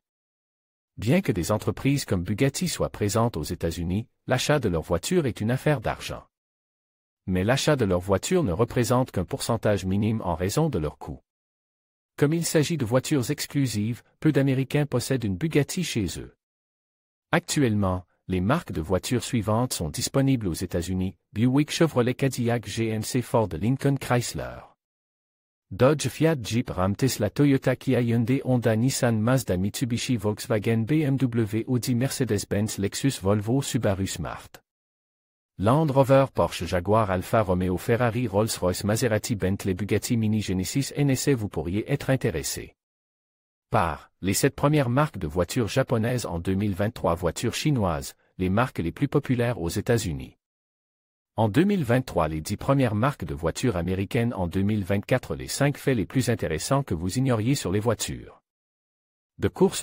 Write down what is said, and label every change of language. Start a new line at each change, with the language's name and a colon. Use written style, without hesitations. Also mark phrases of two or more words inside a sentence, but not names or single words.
French: Bien que des entreprises comme Bugatti soient présentes aux États-Unis, l'achat de leur voiture est une affaire d'argent. Mais l'achat de leur voiture ne représente qu'un pourcentage minime en raison de leur coût. Comme il s'agit de voitures exclusives, peu d'Américains possèdent une Bugatti chez eux. Actuellement, les marques de voitures suivantes sont disponibles aux États-Unis: Buick, Chevrolet, Cadillac, GMC, Ford, Lincoln, Chrysler, Dodge, Fiat, Jeep, Ram, Tesla, Toyota, Kia, Hyundai, Honda, Nissan, Mazda, Mitsubishi, Volkswagen, BMW, Audi, Mercedes-Benz, Lexus, Volvo, Subaru, Smart, Land Rover, Porsche, Jaguar, Alfa Romeo, Ferrari, Rolls-Royce, Maserati, Bentley, Bugatti, Mini, Genesis, NSA. Vous pourriez être intéressé par les 7 premières marques de voitures japonaises en 2023. Voitures chinoises, les marques les plus populaires aux États-Unis. En 2023, les 10 premières marques de voitures américaines. En 2024, les 5 faits les plus intéressants que vous ignoriez sur les voitures de course.